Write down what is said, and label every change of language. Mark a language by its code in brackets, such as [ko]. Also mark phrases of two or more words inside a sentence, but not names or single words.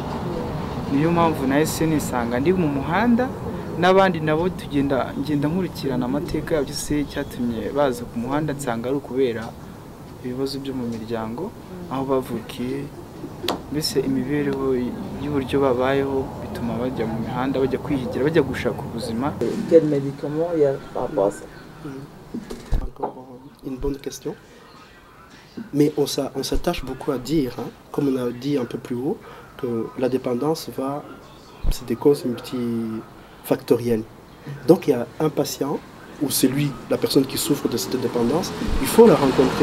[rw] Niyo mpamvu nahise nisanga ndi mu muhanda n'abandi nabo ngenda nkurikirana amateka yabyo, se cyatumye baza ku muhanda nsanga ari ukubera ibibazo byo mu miryango aho bavukiye, mbese imibereho y'uburyo babayeho bituma bajya mu mihanda, bajya kwihigira, bajya gushaka ubuzima. [fr] Quel médicament il y a par rapport à ça? Encore une bonne question. Mais on s'attache beaucoup à dire, hein, comme on a dit un peu plus haut, que la dépendance c'est des causes multifactorielles. Donc il y a un patient ou c'est lui, la personne qui souffre de cette dépendance, il faut la rencontrer.